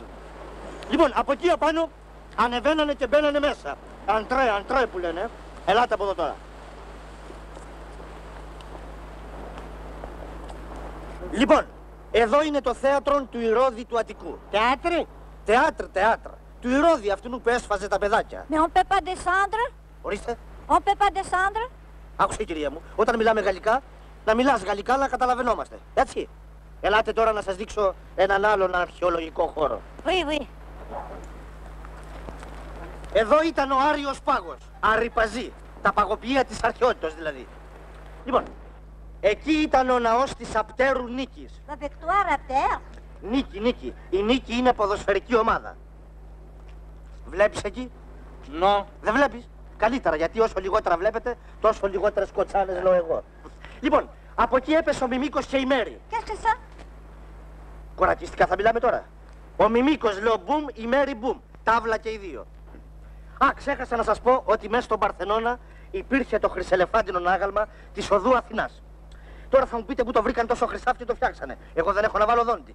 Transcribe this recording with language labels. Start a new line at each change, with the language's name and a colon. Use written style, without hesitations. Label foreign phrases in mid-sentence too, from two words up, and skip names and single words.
Greek: Λοιπόν, από εκεί απάνω ανεβαίνανε και μπαίνανε μέσα. Αντρέ που λένε. Ελάτε από εδώ τώρα. Λοιπόν, εδώ είναι το θέατρο του Ηρώδη του Αττικού. Θέατρε. Θέατρο. Του Ηρώδη αυτού που έσφαζε τα παιδάκια.
French: Mais on peut pas descendre.
Greek: Ορίστε.
French: On peut pas descendre.
Greek: Άκουσε, κυρία μου, όταν μιλάμε γαλλικά, να μιλάς γαλλικά να καταλαβαίνόμαστε. Έτσι. Ελάτε τώρα να σας δείξω έναν άλλον αρχαιολογικό χώρο.
French: Oui, oui.
Greek: Εδώ ήταν ο Άριος Πάγος. Αρρυπαζή. Τα παγωποιεία της αρχαιότητας δηλαδή. Λοιπόν, εκεί ήταν ο ναός της Απτέρου Νίκης.
French: La victoire à terre.
Greek: Νίκη. Η Νίκη είναι ποδοσφαιρική ομάδα. Βλέπεις εκεί? No. Δεν βλέπεις? Καλύτερα, γιατί όσο λιγότερα βλέπετε, τόσο λιγότερες κοτσάνες λέω εγώ. Λοιπόν, από εκεί έπεσε ο Μιμίκος και η Μέρη.
French: Qu'est-ce que ça?
Greek: Κορακιστικά θα μιλάμε τώρα. Ο Μιμίκος λέω μπουμ, η Μέρη μπουμ. Τάβλα και οι δύο. Α, ξέχασα να σας πω ότι μέσα στον Παρθενώνα υπήρχε το χρυσελεφάντινο άγαλμα της οδού Αθηνάς. Τώρα θα μου πείτε που το βρήκαν τόσο χρυσάφι και το φτιάξανε. Εγώ δεν έχω να βάλω δόντι.